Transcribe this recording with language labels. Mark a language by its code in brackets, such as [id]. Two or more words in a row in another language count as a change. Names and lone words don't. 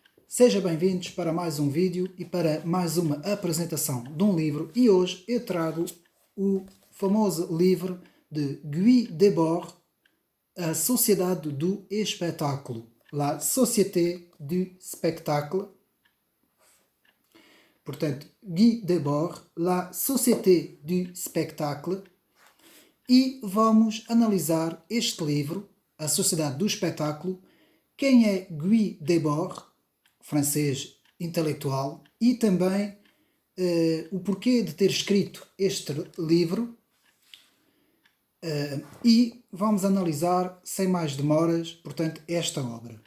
[pt] Sejam bem-vindos para mais um vídeo e para mais uma apresentação de um livro. E hoje eu trago o famoso livro de Guy Debord, A Sociedade do Espetáculo, La Société du Spectacle. Portanto, Guy Debord, La Société du Spectacle. E vamos analisar este livro, A Sociedade do Espetáculo. Quem é Guy Debord, francês intelectual, e também o porquê de ter escrito este livro. E vamos analisar, sem mais demoras, portanto, esta obra.